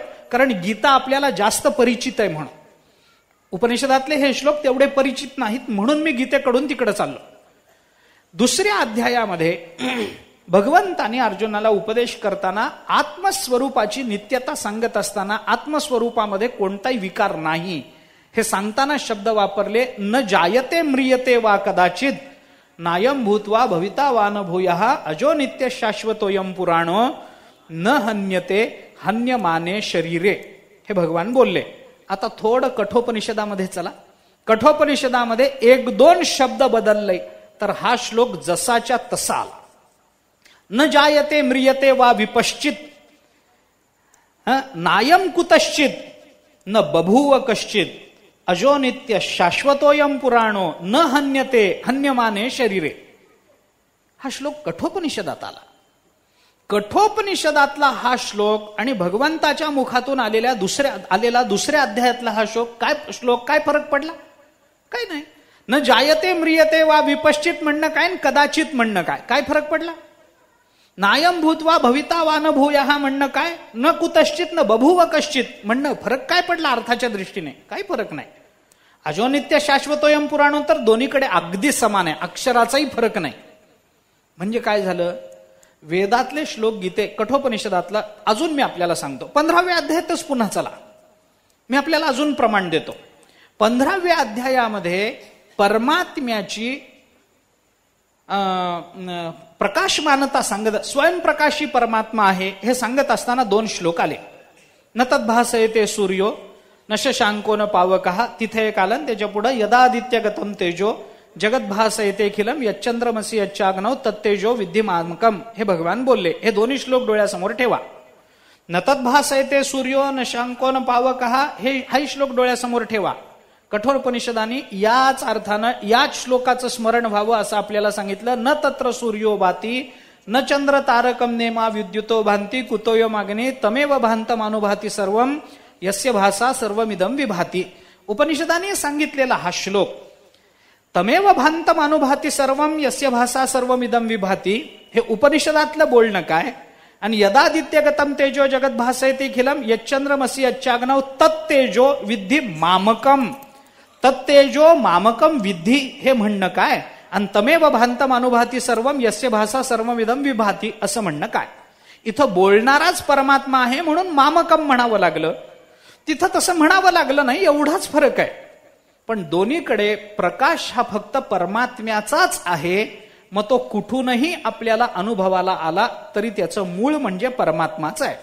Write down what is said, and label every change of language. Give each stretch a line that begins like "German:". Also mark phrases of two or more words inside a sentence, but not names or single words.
Marathi: कारण गीता आपल्याला जास्त परिचित आहे म्हणून. उपनिषदातले हे श्लोक तेवढे परिचित नाहीत म्हणून मी गीतेकडून तिकडे चाललो. 2ऱ्या अध्यायामध्ये भगवंताने अर्जुनाला उपदेश करताना आत्मस्वरूपाची नित्यता सांगत असताना आत्मस्वरूपामध्ये कोणताही विकार नाही हे सांगताना शब्द वापरले.
Sanskrit: न जायते म्रियते वा कदाचित नायम भूत्वा भविता वा न भूयः अजो नित्य शाश्वतोयम पुराणो न हन्यते हन्यमाने शरीरे,
Marathi: हे भगवान बोलले. आता थोडं कठोपनिषदामध्ये चला. कठोपनिषदामध्ये 1-2 शब्द बदलले तर हा श्लोक जसाच्या तसा आला.
Sanskrit: न जायते म्रियते वा विपश्चित, नायम कुतश्चित न बभूव कश्चित अजो नित्य शाश्वतोयम पुराणो न हन्यते हन्यमाने शरीरे.
Marathi: हा श्लोक कठोपनिषदात आला. कठोपनिषदातला हा श्लोक आणि भगवंताच्या मुखातून आलेला दुसऱ्या अध्यायातला हा श्लोक काय फरक पडला? काय नाही.
Sanskrit: न जायते म्रियते वा विपश्चित
Marathi: म्हणणं काय, कदाचित म्हणणं काय फरक पडला?
Sanskrit: नायम भूत्वा भविता वा न भूयः
Marathi: म्हणणं काय,
Sanskrit: न कुतश्चित न बभूव कश्चित
Marathi: म्हणणं फरक काय पडला अर्थाच्या दृष्टीने? काही फरक नाही.
Sanskrit: अजो नित्य शाश्वतोयम पुराणो
Marathi: तर दोन्हीकडे अगदी समान आहे, अक्षराचाही फरक नाही. म्हणजे काय झालं? वेदातले श्लोक गीते कठोपनिषदातला अजून मी आपल्याला सांगतो. 15व्या अध्यायातच पुन्हा चला, मी आपल्याला अजून प्रमाण देतो. 15व्या अध्यायामध्ये परमात्म्याची प्रकाशमानता सांगत, स्वयंप्रकाशी परमात्मा आहे हे सांगत असताना 2 श्लोक आले.
Sanskrit: न तद्भासयते सूर्यो न शशांको न पावकः,
Marathi: तिथे एक आलं. त्याच्या पुढे
Sanskrit: यदादित्य गतम तेजो जगद्भासयतेखिलम यच्चंद्रमसी यच्चाग्नौ तत्तेजो विद्धिमामकम,
Marathi: हे भगवान बोलले. हे 2 श्लोक डोळ्यासमोर ठेवा.
Sanskrit: न तद्भासयते सूर्यो न शांको न पावकः,
Marathi: हाही श्लोक डोळ्यासमोर ठेवा. कठोपनिषदाने याच अर्थानं याच श्लोकाचं स्मरण व्हावं असं आपल्याला सांगितलं.
Sanskrit: न तत्र सूर्यो भाती न चंद्र तारकम नेमा विद्युतो भांती कुतोयमाग्ने तमेव भांतमानुभाती सर्वम यस्य भासा सर्वमिदम विभाती.
Marathi: उपनिषदाने सांगितलेला हा श्लोक
Sanskrit: तमेव भांतमानुभाती सर्वम यस्य भासा सर्वमिदम विभाती,
Marathi: हे उपनिषदातलं बोलणं काय?
Sanskrit: आणि यदादित्यगतम तेजो जगत भासयतेखिलम यच्चंद्रमसी यच्चाग्नौ तत्तेजो विद्धी मामकम, तत्तेजो मामकम विद्धी
Marathi: हे म्हणणं काय?
Sanskrit: आणि तमेव भांतमानुभाती सर्वम यस्य भासा सर्वमिदम विभाती
Marathi: असं म्हणणं काय? इथं बोलणाराच परमात्मा आहे म्हणून मामकम म्हणावं लागलं. तिथं तसं म्हणावं लागलं नाही, एवढाच फरक आहे. पण दोन्हीकडे प्रकाश हा फक्त परमात्म्याचाच आहे. मग तो कुठूनही आपल्याला अनुभवाला आला तरी त्याचं मूळ म्हणजे परमात्माच आहे.